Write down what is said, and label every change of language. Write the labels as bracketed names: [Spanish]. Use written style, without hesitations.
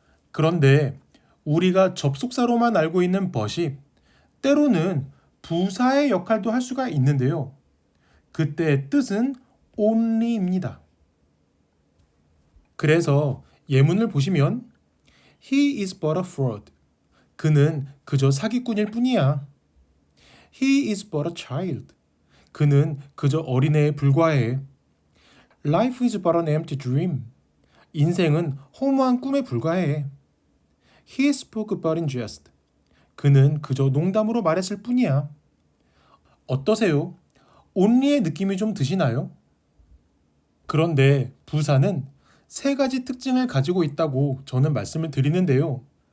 [Korean] 그런데 우리가 접속사로만 알고 있는 but이 때로는 부사의 역할도 할 수가 있는데요. 그때의 뜻은 only입니다. 그래서 예문을 보시면 [English] He is but a fraud. [Korean] 그는 그저 사기꾼일 뿐이야. [English] He is but a child. [Korean] 그는 그저 어린애에 불과해. [English] Life is but an empty dream. [Korean] 인생은 허무한 꿈에 불과해. [English] He spoke but in jest. [Korean] 그는 그저 농담으로 말했을 뿐이야. 어떠세요? only의 느낌이 좀 드시나요? 그런데 부사는 세 가지 특징을 가지고 있다고 저는 말씀을 드리는데요.